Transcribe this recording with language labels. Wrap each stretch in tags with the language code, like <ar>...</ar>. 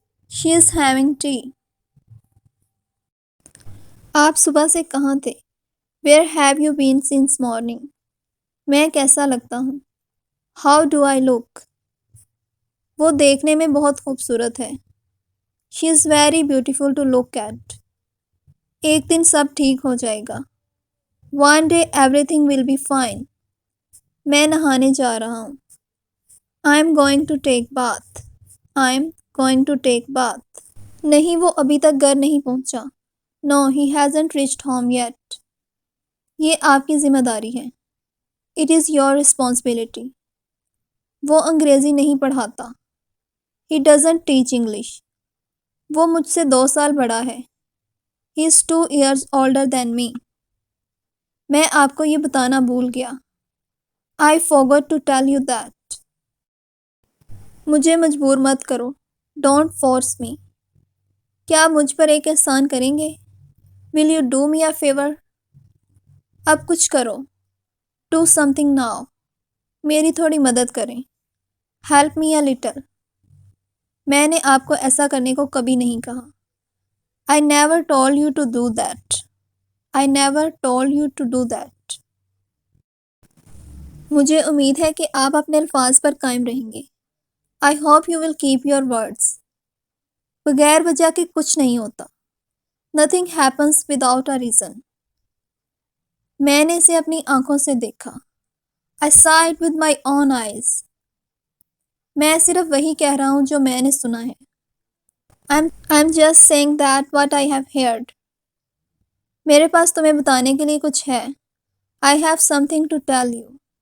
<en>She is having tea.</en> <hi>आप सुबह से कहाँ थे?</hi> <en>Where have you been since morning?</en> <hi>मैं कैसा लगता हूँ?</hi> <en>How do I look?</en> <hi>वो देखने में बहुत खूबसूरत है.</hi> <en>She is very beautiful to look at.</en> <hi>एक दिन सब ठीक हो जाएगा.</hi> <en>One day everything will be fine.</en> <hi>मैं नहाने जा रहा हूँ.</hi> <en>I am going to take bath. I am going to take bath.</en> <hi>नहीं, वो अभी तक घर नहीं पहुँचा.</hi> <en>No, he hasn't reached home yet.</en> <hi>ये आपकी जिम्मेदारी है.</hi> <en>It is your responsibility.</en> <hi>वो अंग्रेज़ी नहीं पढ़ाता.</hi> <en>He doesn't teach English.</en> <hi>वो मुझसे 2 साल बड़ा है.</hi> <en>He is 2 years older than me.</en> <hi>मैं आपको ये बताना भूल गया.</hi> <en>I forgot to tell you that.</en> <hi>मुझे मजबूर मत करो.</hi> <en>Don't force me.</en> <hi>क्या आप मुझ पर एक एहसान करेंगे?</hi> <en>Will you do me a favor?</en> <hi>अब कुछ करो.</hi> <en>Do something now.</en> <hi>मेरी थोड़ी मदद करें.</hi> <en>Help me a little.</en> <hi>मैंने आपको ऐसा करने को कभी नहीं कहा.</hi> <en>I never told you to do that. I never told you to do that.</en> <hi>मुझे उम्मीद है कि आप अपने अल्फाज पर कायम रहेंगे.</hi> <en>I hope you will keep your words.</en> <hi>बगैर वजह के कुछ नहीं होता.</hi> <en>Nothing happens without a reason.</en> <hi>मैंने इसे अपनी आंखों से देखा।</hi> <en>I saw it with my own eyes.</en> <hi>मैं सिर्फ वही कह रहा हूँ जो मैंने सुना है।</hi> <en>I'm just saying that what I have heard.</en> <hi>मेरे पास तुम्हें बताने के लिए कुछ है।</hi> <en>I have something to tell you.</en>